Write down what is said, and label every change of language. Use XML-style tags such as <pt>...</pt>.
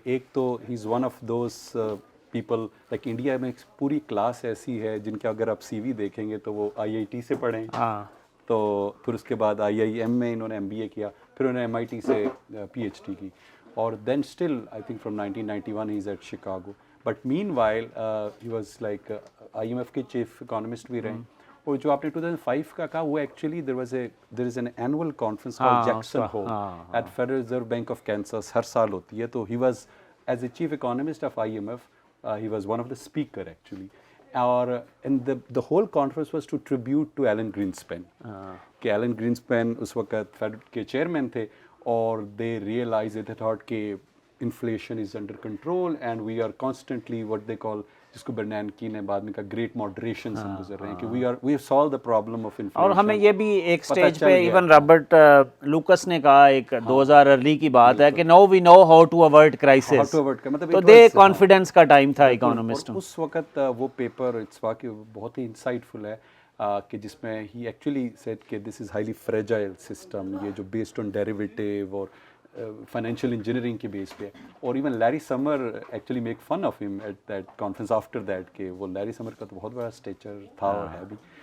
<ur>ایک تو</ur> <en>he is one of those people,</en> <ur>like India میں ایک پوری کلاس ایسی ہے جن کا اگر آپ سی وی دیکھیں گے تو وہ IIT سے پڑھیں، تو پھر اس کے بعد IIM میں انہوں نے MBA کیا، پھر انہوں نے MIT سے PhD کی، اور</ur> <en>Then still I think from 1991 he is at Chicago. But meanwhile he was like IMF کے chief economist</en> <ur>بھی رہے. اور جو آپ نے 2005 کا کہا وہ</ur> <en>actually there is an annual conference call Jackson Hole at Federal Reserve Bank of Kansas,</en> <ur>ہر سال ہوتی ہے. تو</ur> <en>He was as a chief economist of IMF, he was one of the speaker actually. And the whole conference was to tribute to Alan Greenspan. کہ Alan Greenspan</en> <ur>اس وقت feed کے chairman تھے اور</ur> <en>they realized, they thought کہ inflation is under control and we are constantly what they call,</en> <ur>جس کو برنینکی نے بعد میں کہا گریٹ ماڈریشن سے گزر رہے ہیں کہ</ur> <en>we have solved the problem of inflation.</en> <ur>اور ہمیں یہ بھی ایک سٹیج پہ ایون رابرٹ لوکس نے کہا ایک 2000 ارلی کی بات ہے کہ</ur> <en>now we know how to avoid crisis.</en> <ur>تو دے کانفیڈنس کا ٹائم تھا اکانومسٹ. اس وقت وہ پیپر اٹس واقعی بہت ہی انسائٹ فل ہے کہ جس میں ہی ایکچولی سیٹ کہ</ur> <en>this is highly fragile system,</en> <ur>یہ جو بیسڈ آن ڈیریویٹیو اور فائنینشیل انجینئرنگ کے بیس پہ. اور</ur> <en>even Larry Summer actually make fun of him at that conference after that</en> <ur>کہ وہ لیری سمر کا تو بہت بڑا اسٹیچر تھا اور ہے بھی.</ur>